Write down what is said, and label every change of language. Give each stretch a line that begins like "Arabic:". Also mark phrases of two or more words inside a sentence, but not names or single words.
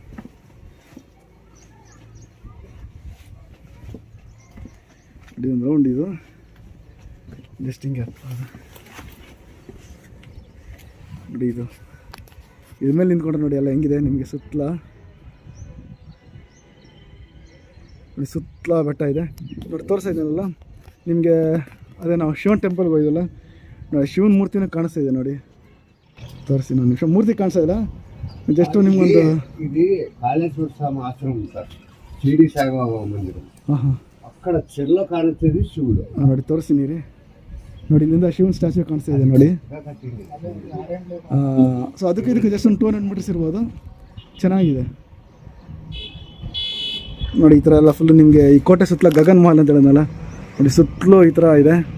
Kannada: ಒಂದು ರೌಂಡ್ ಇದು ಜಸ್ಟ್ ಹಿಂಗೆ ನೋಡಿ, ಇದು ಇದ್ರ ಮೇಲೆ ನಿಂತ್ಕೊಂಡ್ರೆ ನೋಡಿ ಎಲ್ಲ ಹೆಂಗಿದೆ ನಿಮಗೆ ಸುತ್ತಲ. ನೋಡಿ ಸುತ್ತಲ ಬೆಟ್ಟ ಇದೆ ನೋಡಿ, ತೋರಿಸ್ತಾ ಇದ್ದೀನಲ್ಲ ನಿಮಗೆ. ಅದೇ ನಾವು ಶಿವನ್ ಟೆಂಪಲ್ಗೆ ಹೋಗಿದ್ವಲ್ಲ ನೋಡಿ, ಶಿವನ ಮೂರ್ತಿನೂ ಕಾಣಿಸ್ತಾ ಇದೆ ನೋಡಿ. ತೋರಿಸ್ತೀನಿ ಒಂದು ನಿಮಿಷ, ಮೂರ್ತಿ ಕಾಣಿಸ್ತಾ ಇಲ್ಲ, ಜಸ್ಟ್ ನಿಮ್ಗೊಂದು.
Telugu: ఇది కాళేశ్వర స్వామి ఆశ్రమం సార్, షిరిడి సాయిబాబా మందిరం. అక్కడ చెర్లో కాಣಿಸ್ತಿది శివుడు.
Kannada: ನೋಡಿ ತೋರಿಸ್ತೀನಿ ರೀ. ನೋಡಿ ಇಲ್ಲಿಂದ ಶಿವನ್ ಸ್ಟ್ಯಾಚ್ಯೂ ಕಾಣಿಸ್ತಾ ಇದೆ ನೋಡಿ. ಸೊ ಅದಕ್ಕೆ ಇದಕ್ಕೆ ಜಸ್ಟ್ ಒಂದು 200 ಮೀಟರ್ಸ್ ಇರ್ಬೋದು. ಚೆನ್ನಾಗಿದೆ ನೋಡಿ. ಈ ಥರ ಎಲ್ಲ ಫುಲ್ಲು ನಿಮಗೆ ಈ ಕೋಟೆ ಸುತ್ತಲ ಗಗನ್ ಮಹಲ್ ಅಂತ ಹೇಳಿದ್ನಲ್ಲ ನೋಡಿ, ಸುತ್ತಲೂ ಈ ಥರ ಇದೆ.